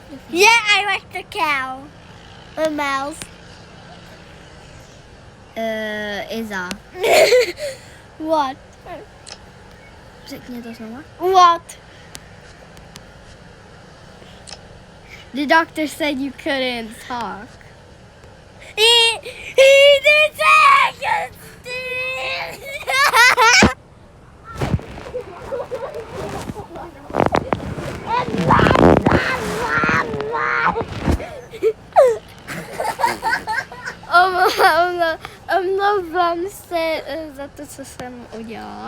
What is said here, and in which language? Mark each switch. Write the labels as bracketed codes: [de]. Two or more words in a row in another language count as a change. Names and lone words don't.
[en] Yeah, I like the cow. The mouse. Iza. What? [cs] Řekni to znova. [en] What? The doctor said you couldn't talk. He did say [cs] Omlouvám se za to, co jsem udělala.